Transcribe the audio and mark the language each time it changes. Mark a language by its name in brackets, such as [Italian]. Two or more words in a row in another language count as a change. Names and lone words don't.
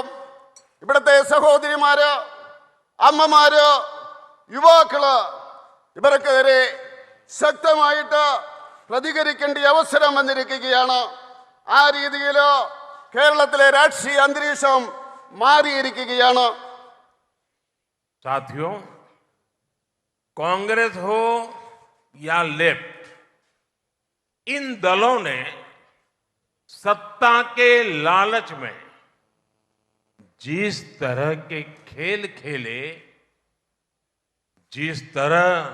[Malayalam] ഇവിടുത്തെ സഹോദരിമാര്, അമ്മമാര്, യുവാക്കള് ഇവർക്കെതിരെ ശക്തമായിട്ട് പ്രതികരിക്കേണ്ട അവസരം വന്നിരിക്കുകയാണ്. ആ രീതിയിൽ കേരളത്തിലെ രാഷ്ട്രീയ അന്തരീക്ഷം മാറിയിരിക്കുകയാണ്. [Hindi] साथियों, कांग्रेस हो या लेफ्ट, इन दलों ने सत्ता के लालच में जिस तरह के खेल खेले, जिस तरह